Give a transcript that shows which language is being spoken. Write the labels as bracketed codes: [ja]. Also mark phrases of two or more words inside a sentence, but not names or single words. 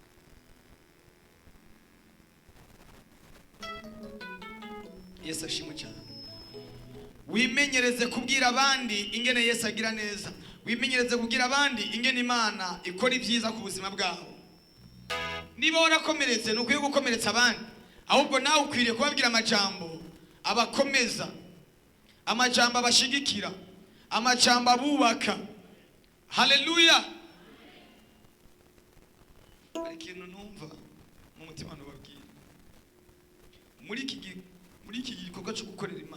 [rw] Yesu ashimwe cyane wimenyereze kubwira abandi ingene Yesu agira neza wimenyereze kubwira abandi ingene Imana ikora ibyiza ku buzima bwabo niba warakomeretse nukwiye gukomeretsa abandi ahubwo nawe ukwiriye kubabwira amajambo abakomeza amajambo abashigikira amajambo abubaka haleluya hari ikintu numva mu mutima nubabwira muri iki gikorwa cyo gukorera